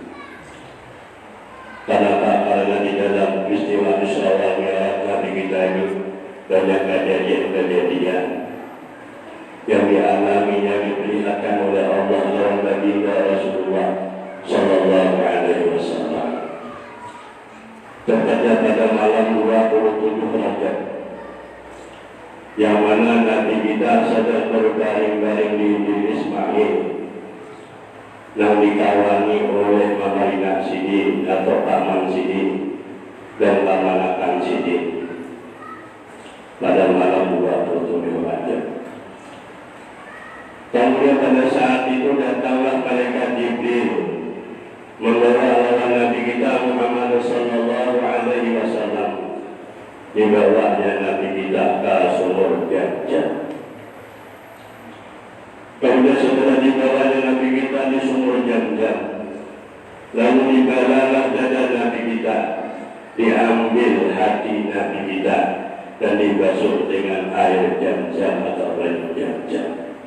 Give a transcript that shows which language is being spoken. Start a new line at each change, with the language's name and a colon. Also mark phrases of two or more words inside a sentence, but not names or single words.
Indonesian: Karena di dalam peristiwa Isra Mi'raj Nabi kita ini banyak kejadian-kejadian yang dialami, yang diperlihatkan oleh Allah dalam baginda Rasulullah
Arabic: صلى الله عليه وسلم.
Indonesian: Tepatnya pada malam 27 Rajab, yang mana Nabi kita sedang berbaring-baring di Ismail yang dikawani oleh Mamarina Sidin atau Paman Sidin dan Pamanakan Sidin pada malam 27 Rajab. Kemudian pada saat itu datanglah malaikat Jibril membawa Nabi kita Muhammad
Arabic: صلى الله عليه وسلم,
Indonesian: dibawanya Nabi kita ke sumur Jam-Jam. Kemudian setelah dibawanya Nabi kita di sumur Jam-Jam, lalu dibalalah dada Nabi kita, diambil hati Nabi kita dan dibasuh dengan air Jam-Jam atau air Jam-Jam.